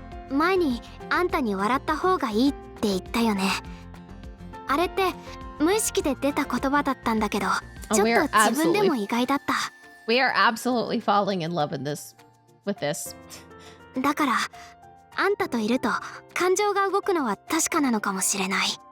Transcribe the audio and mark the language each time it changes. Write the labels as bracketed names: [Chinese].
[Japanese] 前にあんたに笑った方がいいって言ったよね。あれって無意識で出た言葉だったんだけど、ちょっと自分でも意外だった。 [English] We are absolutely falling in love with this. [Japanese] だからあんたといると感情が動くのは確かなのかもしれない。